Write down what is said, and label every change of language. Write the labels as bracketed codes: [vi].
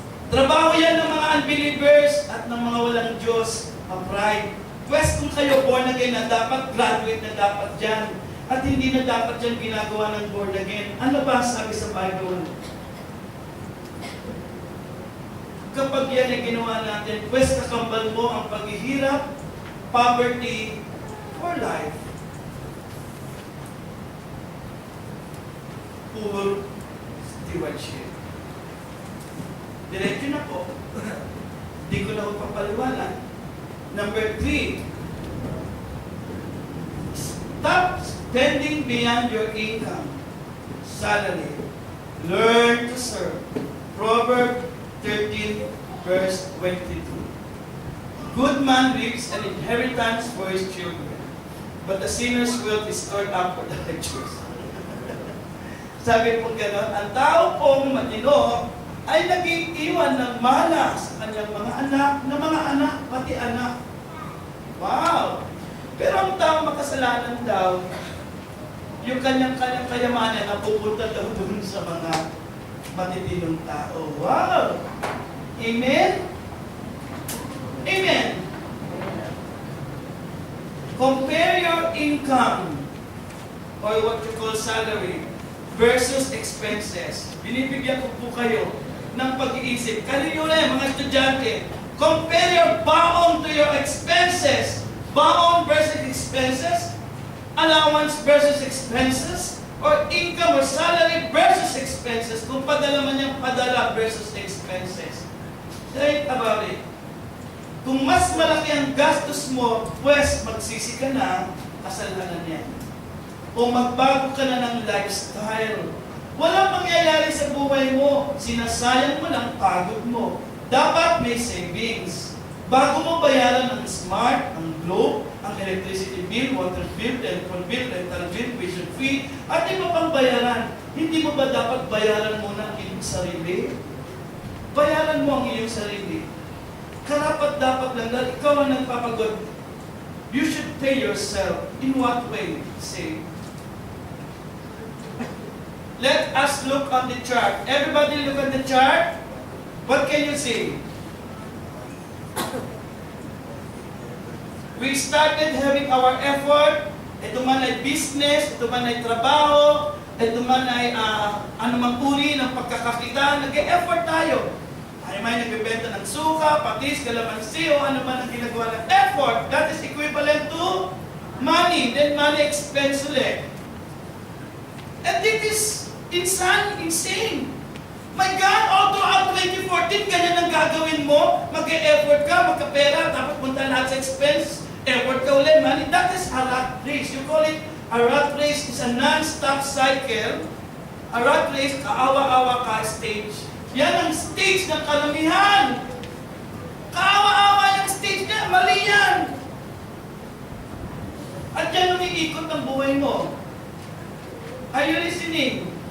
[tl] Trabaho yan ng mga unbelievers at ng mga walang Diyos. Pride. Quest kung kayo born again na dapat graduate na dapat dyan. At hindi na dapat yan ginagawa ng born again. Ano ba sabi sa Bible? Kapag yan ay ginawa natin, pwes kakambal mo ang paghihirap, poverty, for life. [en] Poor stewardship. [tl] Diretso na po. Hindi ko na papaliwanan. Number 3. [en] Stop spending beyond your income, salary. Learn to serve. Proverbs 13, verse 22. Good man leaves an inheritance for his children, but the sinner's wealth is stored up for the righteous. [tl] Sabi po gano'n, ang tao pong matino ay nag-iiwan ng mana sa kanyang mga anak, pati anak. Wow! Pero ang tao makasalanan daw, yung kanyang kayamanan na pupunta daw dun sa mga matitinong tao. Wow! Amen? Amen! [en] Compare your income or what you call salary versus expenses. [tl] Binibigyan ko po kayo ng pag-iisip. Kanino na yung mga estudyante, [en] compare your baon to your expenses. Baon versus expenses, allowance versus expenses, or income or salary versus expenses. [tl] Kung padala man yung padala versus expenses. [en] Think about it. [tl] Kung mas malaki ang gastos mo, pues magsisi ka na, kasalanan yan. O magbago ka na ng lifestyle. Walang mangyayari sa buhay mo. Sinasayang mo lang pagod mo. Dapat may savings. Bago mo bayaran ang smart, ang globe, ang electricity bill, water bill, telephone bill, rental bill, tuition fee, at iba pang bayaran. Hindi mo ba dapat bayaran muna ang iyong sarili? Bayaran mo ang iyong sarili. Karapat dapat lang dahil ikaw ang nagpapagod. [en] You should pay yourself. In what way? Say. Let us look on the chart. Everybody look at the chart. What can you see? We started having our effort. [tl] Ito man ay business, ito man ay trabaho, ito man ay anumang uri ng pagkakakita. Nag-e-effort tayo. Ay may nagbebenta ng suka, patis, kalamansi, o ano man ang ginagawa ng effort. [en] That is equivalent to money. Then money expense ulit. And this is insane. My God, all throughout 2014, [tl] ganyan ang gagawin mo. Mag-e-effort ka, magkapera, tapos punta lahat sa expense. Effort ka ulit, money. [en] That is a rat race. You call it a rat race. It's a non-stop cycle. A rat race, [tl] kaawa-awa ka [en] stage. [tl] Yan ang stage ng kalamihan. Kaawa-awa yung stage niya. Mali yan. At yan umiikot ang buhay mo. [en] Are you listening?